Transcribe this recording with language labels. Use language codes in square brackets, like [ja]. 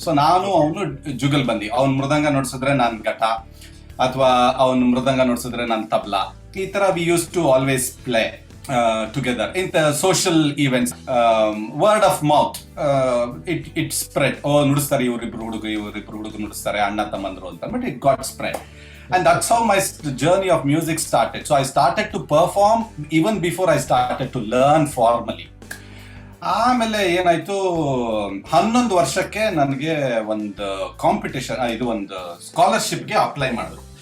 [kn] So ನಾನು ಅವನು ಜುಗಲ್ ಬಂದಿ, ಅವ್ನು ಮೃದಂಗ ನುಡಿಸಿದ್ರೆ ನಾನು ಘಟ, ಅಥವಾ ಅವನು ಮೃದಂಗ ನುಡಿಸಿದ್ರೆ ನಾನು ತಬ್ಲಾ. ಈ ತರ [en] We use to always play together in the social events. Word of mouth it spread. [kn] ನುಡಿಸ್ತಾರೆ ಇವರಿಬ್ರು ಹುಡುಗರು ನುಡಿಸ್ತಾರೆ, ಅಣ್ಣ ತಮ್ಮಂದ್ರು ಅಂತ, [en] But it got spread. And that's how my journey of music started. So I started to perform even before I started to learn formally. [kn] ಆಮೇಲೆ ಏನಾಯ್ತು, 11 ವರ್ಷಕ್ಕೆ ನನಗೆ ಒಂದು competition, ಇದು ಒಂದು ಸ್ಕಾಲರ್ಶಿಪ್ಗೆ ಅಪ್ಲೈ ಮಾಡಿದ್ರು.